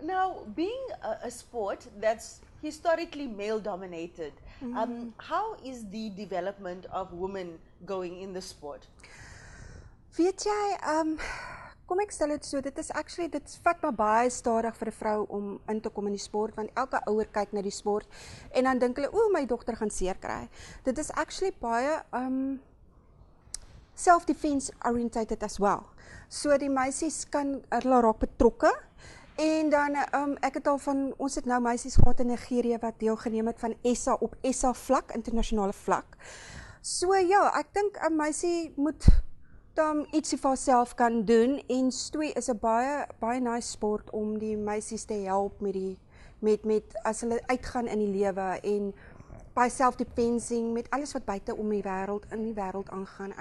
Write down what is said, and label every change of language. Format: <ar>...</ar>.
<en>Now, being a sport that's historically male dominated, how is the development of women going in the sport?</en> <af>Weet jy, kom ek stel dit so, dit vat maar baie stadig vir 'n vrou om in te kom in die sport, want elke ouer kyk na die sport en dan dink hulle, o, my dogter gaan seer kry. Dit is</af> <en>actually</en> <af>baie</af> <en>self-defense orientated as well.</en> <af>So die meisies kan hulle raak betrokke. En dan, ek het al ons het nou meisies gehad in Nigerië wat deelgeneem het van SA op SA vlak, internasionale vlak. So ja, ek dink 'n meisie moet dan ietsie vir haarself kan doen en stoei is 'n baie nice sport om die meisies te help met as hulle uitgaan in die lewe en by self-defensing met alles wat buite om in die wêreld aangaan.</af>